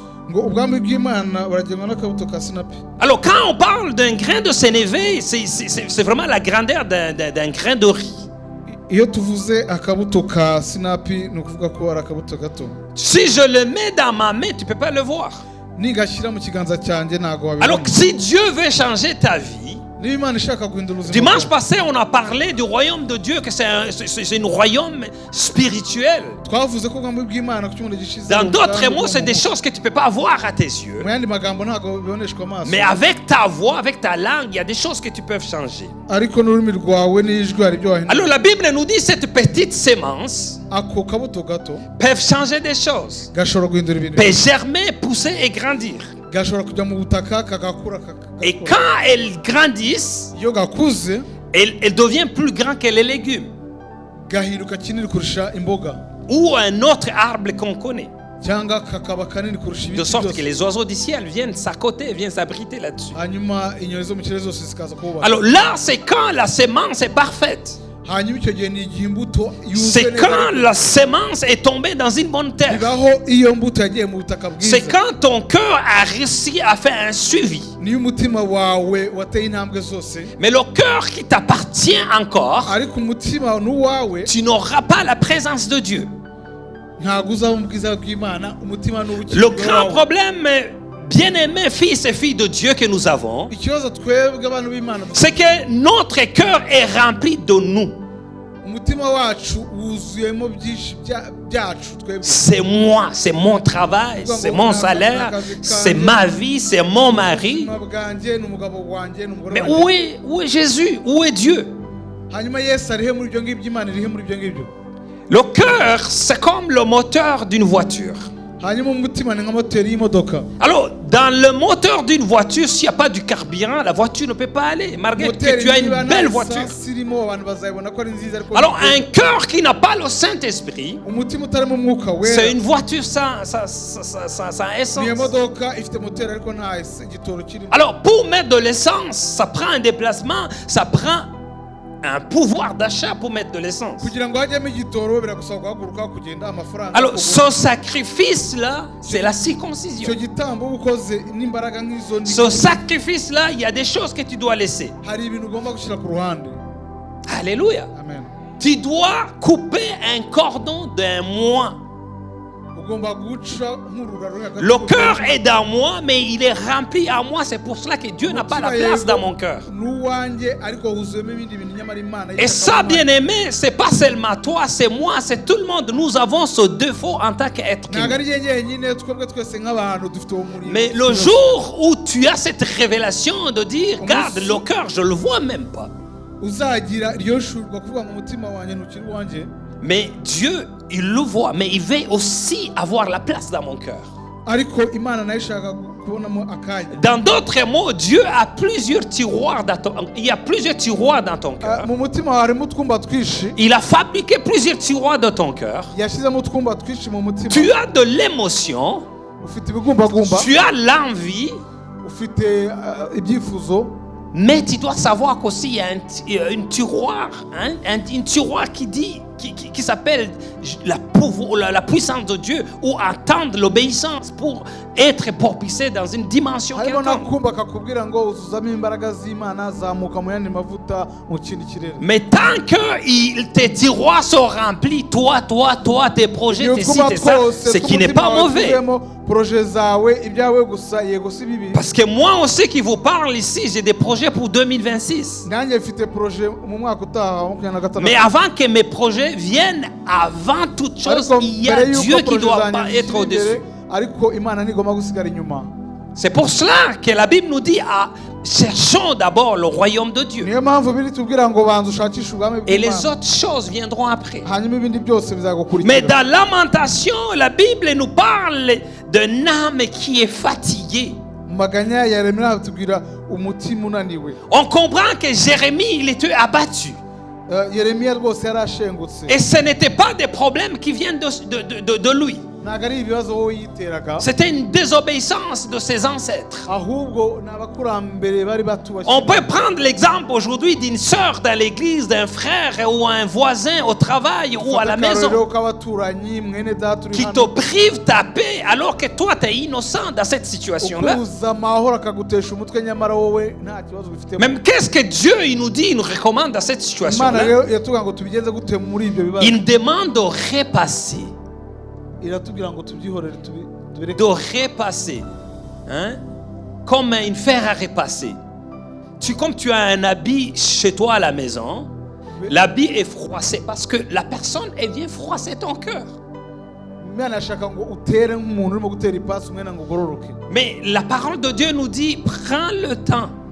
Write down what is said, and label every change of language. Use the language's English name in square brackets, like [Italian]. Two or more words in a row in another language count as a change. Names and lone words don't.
[French] Alors quand on parle d'un grain de sénévé, c'est vraiment la grandeur d'un grain de riz. Si je le mets dans ma main, tu ne peux pas le voir. Alors si Dieu veut changer ta vie, [Kinyarwanda] niba Imana ishaka guhindura ubuzima [French] Dimanche [Kinyarwanda] bwawe, [French] passé, on a parlé du royaume de Dieu, que c'est un royaume spirituel. [Kinyarwanda] twavuze ko ubwami bw'Imana ku cyumweru gishize [French] Dans [Kinyarwanda] ari [French] d'autres [Kinyarwanda] ubwami [French] mots, [Kinyarwanda] bwo [French] c'est [Kinyarwanda] mu [French] des [Kinyarwanda] mwuka. [French] choses que tu ne peux pas voir à tes yeux. [Kinyarwanda] Mu yandi magambo ntabwo biboneshwa amaso, [French] Mais avec ta voix, avec ta langue, il y a des choses que tu peux changer. [Kinyarwanda] ariko n'ururimi rwawe n'ijwi hari ibyo wahindura. [French] Alors la Bible nous dit cette petite sémence [Kinyarwanda] Ako kabuto gato [French] peut changer des choses, [Kinyarwanda] gashobora guhindura ibintu, [French] peut germer, pousser et grandir. [Kinyarwanda] gashobora kujya mu butaka kagakura [French] Et quand elles grandissent, [Kinyarwanda] iyo gakuze [French] elles deviennent plus grandes que les légumes [Kinyarwanda] gahinduka kinini kurusha imboga [French] ou un autre arbre qu'on connaît. [Kinyarwanda] cyangwa kakaba kanini kurusha [French] De [Kinyarwanda] ibiti [French] sorte que [Kinyarwanda] byose, [French] les oiseaux du ciel viennent s'accoter, viennent s'abriter là-dessus. [Kinyarwanda] hanyuma inyoni zo mu kirere zose zikaza kuhubaka. [French] Alors là, c'est quand la sémence est parfaite. [Kinyarwanda] Hanyuma icyo gihe ni igihe imbuto yuzuye [French] C'est [Kinyarwanda] neza, [French] quand la sémence est tombée dans une bonne terre. [Kinyarwanda] bibaho iyo mbuto yagiye mu butaka [French] C'est [Kinyarwanda] bwiza, [French] quand ton cœur a réussi à faire un suivi. [Kinyarwanda] niyo umutima wawe wateye intambwe zose, [French] Mais le cœur qui t'appartient encore, [Kinyarwanda] ariko umutima n'uwawe [French] tu n'auras pas la présence de Dieu. [Kinyarwanda] ntabwo uzaba mu bwiza bw'Imana. Umutima [French] Le [Kinyarwanda] n'ubukingo [French] grand [Kinyarwanda] wawe. [French] problème, bien-aimés fils et filles de Dieu que nous avons, [Kinyarwanda] Ikibazo twebwe abantu b'Imana dufite, [French] c'est que notre cœur est rempli de nous. [Kinyarwanda] umutima wacu wuzuyemo byinshi byacu twebwe. [French] C'est moi, c'est mon travail, c'est mon salaire, c'est ma vie, c'est mon mari. [Kinyarwanda] Ubuzima bwanjye n'umugabo wanjye n'umugore [French] Mais [Kinyarwanda] wanjye. [French] où est Jésus? Où est Dieu? [Kinyarwanda] Hanyuma Yesu arihe muri ibyo ngibyo, Imana irihe muri ibyo ngibyo. [French] Le cœur, c'est comme le moteur d'une voiture. [Kinyarwanda] Hanyuma umutima ni nka moteri y'imodoka. [French] Alors, dans le moteur d'une voiture, s'il n'y a pas du carburant, la voiture ne peut pas aller, malgré que tu as une belle voiture. [Kinyarwanda] irimo abantu bazayibona ko ari nziza, ariko [French] Alors, un cœur qui n'a pas le Saint-Esprit, [Kinyarwanda] umutima utarimo umwuka wera [French] c'est une voiture sans [Kinyarwanda] ni [French] essence. [Kinyarwanda] imodoka ifite moteri ariko nta igitoro kirimo. [French] Alors, pour mettre de l'essence, ça prend un déplacement, ça prend un pouvoir d'achat pour mettre de l'essence. [Kinyarwanda] Kugira ngo hajyemo igitoro biragusaba guhaguruka kugenda amafaranga. [French] Alors, ce sacrifice-là, c'est la circoncision. [Kinyarwanda] icyo gitambo ukoze n'imbaraga nk'izo ni [French] Ce sacrifice-là, il y a des choses que tu dois laisser. [Kinyarwanda] hari ibintu ugomba gushyira ku ruhande. [French] Alléluia. Amen. Tu dois couper un cordon d'un mois. [Kinyarwanda] Ugomba guca nk'urura ruri hagati [French] Le cœur est dans moi, mais il est rempli à moi. C'est pour cela que Dieu n'a pas la place dans mon cœur. [Kinyarwanda] n'uwanjye ariko huzuyemo ibindi bintu nyamara Imana [French] Et ça, bien-aimé, c'est pas seulement toi, c'est moi, c'est tout le monde. Nous avons ce défaut en tant qu'être [Kinyarwanda] ntabwo [French] humain. [Kinyarwanda] ari njye njyenyine, twebwe twese nk'abantu dufite uwo murimo. [French] Mais le jour où tu as cette révélation de dire, regarde, le cœur, je le vois même pas. [Kinyarwanda] uzagira iryo shurwa kuvuga mu mutima wanjye ntukiri uwanjye, [French] Mais Dieu, il le voit, mais il veut aussi avoir la place dans mon cœur. [Kinyarwanda] ariko Imana nayo ishaka kubonamo akanya. [French] Dans d'autres mots, Dieu a plusieurs tiroirs dans ton, il y a plusieurs tiroirs dans ton cœur. [Kinyarwanda] Mu mutima wawe harimo utwumba twinshi, [French] Il a fabriqué plusieurs tiroirs dans ton cœur. [Kinyarwanda] yashyizemo utwumba twinshi mu mutima. [French] Tu as de l'émotion, [Kinyarwanda] Ufite ibigumbagumba, [French] tu as l'envie, [Kinyarwanda] ufite ibyifuzo, [French] mais tu dois savoir qu'aussi il y a une tiroir, hein, une tiroir qui dit, qui s'appelle la puissance de Dieu ou attendre l'obéissance pour être propulsé dans une dimension [Kinyarwanda] harimo [French] quelconque. [Kinyarwanda] n'akumba kakubwira ngo uzuzamo imbaraga z'Imana, zamuka mu yandi mavuta mu kindi kirere. [French] Mais tant que tes tiroirs sont remplis, toi, tes projets, tes ci, tes ça, ce qui n'est pas mauvais. [Kinyarwanda] projet zawe ibyawe gusa, yego si bibi. [French] Parce que moi aussi qui vous parle ici, j'ai des projets pour 2026. [Kinyarwanda] Nanjye mfite projet mu mwaka utaha wa 2026. [French] Mais avant que mes projets viennent, avant toute chose, [Kinyarwanda] Ariko [French] il y a [Kinyarwanda] mbere y'uko [French] Dieu qui [Kinyarwanda] projet [French] doit [Kinyarwanda] zanjye [French] pas [Kinyarwanda] zishyira [French] être au-dessus. [Kinyarwanda] imbere, ariko Imana ntigomba gusigara inyuma. [French] C'est pour cela que la Bible nous dit, cherchons d'abord le royaume de Dieu. [Kinyarwanda] Niyo mpamvu biri tubwira ngo banza ushakishe ubwami [French] Et les [Kinyarwanda] bw'Imana, [French] autres choses viendront après. [Kinyarwanda] hanyuma ibindi byose bizagukurikira. [French] Mais dans Lamentation, la Bible nous parle d'un âme qui est fatiguée. [Kinyarwanda] Mu maganya ya Yeremiya tubwira umutima unaniwe. [French] On comprend que Jérémie, il était abattu. [Kinyarwanda] Yeremiya rwose yarashengutse. [French] Et ce n'était pas des problèmes qui viennent de lui. [Kinyarwanda] Ntabwo ari ibibazo wowe yiteraga, [French] C'était une désobéissance de ses ancêtres. [Kinyarwanda] ahubwo ni abakurambere bari batubashye. [French] On peut prendre l'exemple aujourd'hui d'une sœur dans l'église, d'un frère ou un voisin au travail ou à la maison [Kinyarwanda] Akarorero k'abaturanyi, mwene data uri [French] qui [Kinyarwanda] hano, [French] te prive ta paix alors que toi tu es innocent dans cette situation-là. [Kinyarwanda] ukubuza amahoro akagutesha umutwe, nyamara wowe nta kibazo bifite. [French] Même qu'est-ce que Dieu il nous dit, il nous recommande dans cette [Kinyarwanda] Imana [French] situation-là? [Kinyarwanda] rero iratubwira ngo tubigenze gute muri ibyo bibazo. [French] Il demande de repasser, [Kinyarwanda] Iratubwira ngo tubyihorere tubireke. [French] de repasser, hein? Comme une fer à repasser. comme tu as un habit chez toi à la maison, l'habit est froissé parce que la personne, elle vient froisser ton cœur. Mais la parole de Dieu nous dit, prends le temps.